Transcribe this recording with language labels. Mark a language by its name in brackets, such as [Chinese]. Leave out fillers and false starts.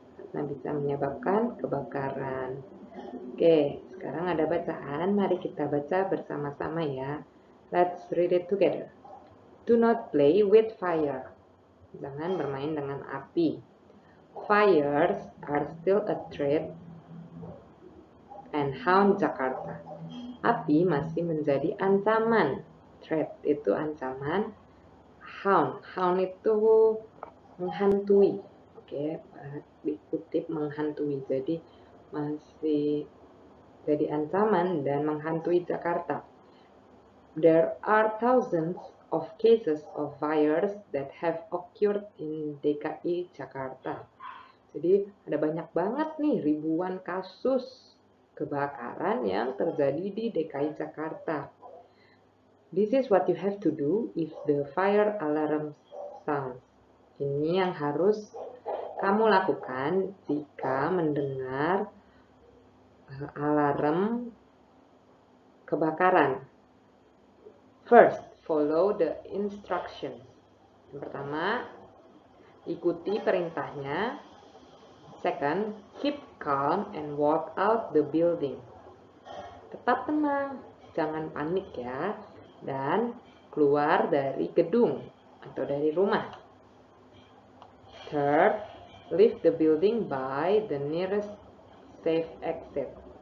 [Indonesian] Karena bisa menyebabkan kebakaran. Oke, sekarang ada bacaan. Mari kita baca bersama-sama ya. [English] Let's read it together. Do not play with fire. [Indonesian] Jangan bermain dengan api. [English] Fires are still a threat and haunt Jakarta. [Indonesian] Api masih menjadi ancaman. Threat itu ancaman. Haunt itu menghantui. Oke, dikutip menghantui. Jadi masih jadi ancaman dan menghantui Jakarta. [English] There are thousands of cases of fires that have occurred in DKI Jakarta. [Indonesian] Jadi ada banyak banget nih, ribuan kasus kebakaran yang terjadi di DKI Jakarta. [English] This is what you have to do if the fire alarm sounds. [Indonesian] Ini yang harus kamu lakukan jika mendengar alarm kebakaran. [English] First, follow the instructions. [Indonesian] Yang pertama, ikuti perintahnya. [English] Second, keep calm and walk out the building. [Indonesian] Tetap tenang, jangan panik ya. Dan keluar dari gedung atau dari rumah. [English] Third, leave the building by the nearest safe exit.